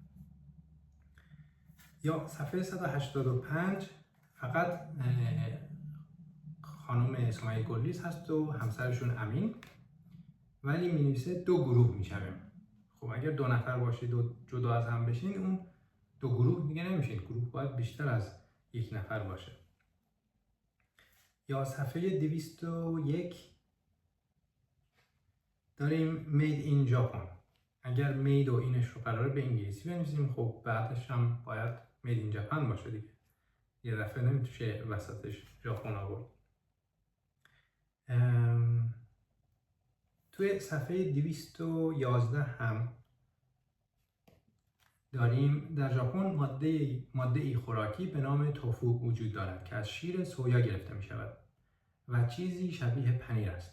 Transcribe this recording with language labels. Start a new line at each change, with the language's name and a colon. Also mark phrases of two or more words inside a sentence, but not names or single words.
Persian: یا صفحه 185 فقط خانم سمیه گلریز هست و همسرشون امین، ولی می نویسه 2 گروه میشویم. خب اگر 2 نفر باشید و جدا از هم بشین، اون 2 گروه دیگه نمیشین. گروه باید بیشتر از 1 نفر باشه. یا صفحه 201 داریم
English: made in Japan.
Persian: اگر made و اینش رو قراره به انگلیسی بنویسیم، خب بعدش هم باید
English: made in Japan
Persian: باشه دیگه. یه دفعه نمیشه وسطش ژاپن آورد. توی صفحه 211 هم داریم در ژاپن ماده خوراکی به نام توفو وجود دارد که از شیر سویا گرفته می شود و چیزی شبیه پنیر است.